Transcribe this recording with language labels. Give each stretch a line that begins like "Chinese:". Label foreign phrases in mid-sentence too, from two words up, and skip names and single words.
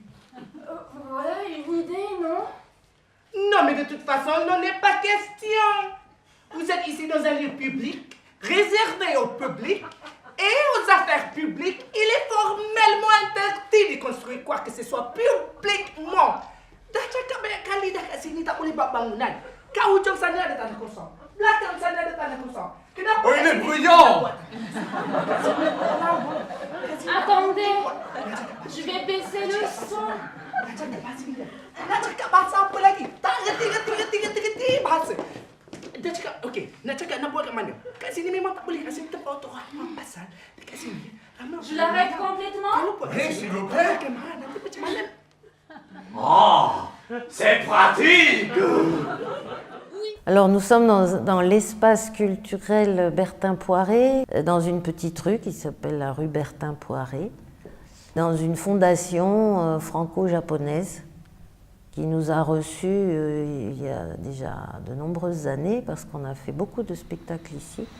French: Voilà une idée, non? Non, mais de toute façon, il n'en est pas question. Vous êtes ici dans un lieu public, réservé au public et aux affaires publiques. Il est formellement interdit de construire quoi que ce soit publiquement.
Malay: Dah cakap banyak kali dah kat sini tak boleh buat bangunan. Kat hujung sana ada tanah kosong. Belakang sana ada tanah kosong. Kenapa?
French: Oh, il est bruyant! Attendez, je vais baisser le son.
Malay: Nak cakap bahasa apa lagi? Tak reti bahasa. Dia cakap, okey, nak cakap nak buat kat mana? Kat sini memang tak boleh. Kat sini tempat untuk ramai pasal. Dekat sini, ramai.
French: Je l'arrête complètement?
Malay: Kalau buat kat
French: S'il
Malay: sini,
French: vous plaît.
Malay: bagaimana? Nanti macam mana?
French: Oh, c'est pratique! Alors nous sommes dans l'espace culturel Bertin Poiré, dans une petite rue qui s'appelle la rue Bertin Poiré, dans une fondation franco-japonaise qui nous a reçus il y a déjà de nombreuses années parce qu'on a fait beaucoup de spectacles ici.